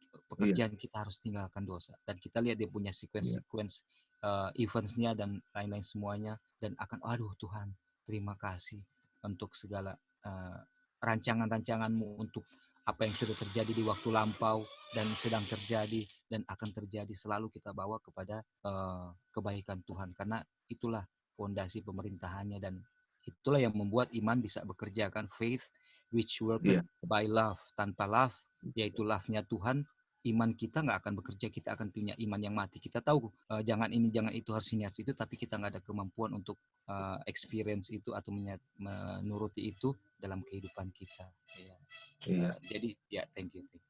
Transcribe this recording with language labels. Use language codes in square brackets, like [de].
[id] Pekerjaan kita harus tinggalkan dosa, dan kita lihat dia punya [en] sequence eventsnya [id] dan lain-lain semuanya, dan akan Tuhan terima kasih untuk segala rancangan-rancanganmu, untuk apa yang sudah terjadi di waktu lampau dan sedang terjadi dan akan terjadi, selalu kita bawa kepada kebaikan Tuhan, karena itulah fondasi pemerintahannya, dan itulah yang membuat iman bisa bekerja kan. [en] Faith which worketh by love. [id] Tanpa love, yaitu love-nya Tuhan, iman kita nggak akan bekerja. Kita akan punya iman yang mati. Kita tahu jangan ini, jangan itu, harus ini, harus itu, tapi kita nggak ada kemampuan untuk [en] experience [id] itu atau menuruti itu dalam kehidupan kita. Jadi [en] thank you.